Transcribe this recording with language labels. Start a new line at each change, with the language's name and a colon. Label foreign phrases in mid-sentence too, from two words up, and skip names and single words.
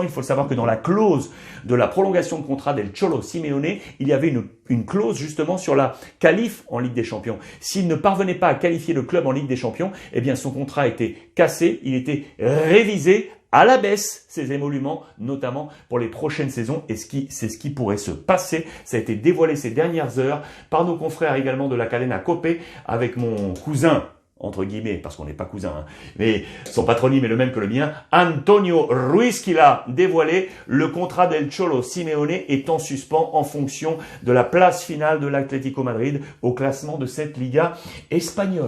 French: Il faut le savoir que dans la clause de la prolongation de contrat del Cholo Simeone, il y avait une clause justement sur la qualif en Ligue des Champions. S'il ne parvenait pas à qualifier le club en Ligue des Champions, eh bien son contrat était cassé, il était révisé à la baisse, ces émoluments, notamment pour les prochaines saisons, et c'est ce qui pourrait se passer. Ça a été dévoilé ces dernières heures par nos confrères également de la cadena COPE, avec mon cousin, entre guillemets, parce qu'on n'est pas cousins, hein, mais son patronyme est le même que le mien, Antonio Ruiz, qui l'a dévoilé. Le contrat del Cholo Simeone est en suspens en fonction de la place finale de l'Atlético Madrid au classement de cette Liga espagnole.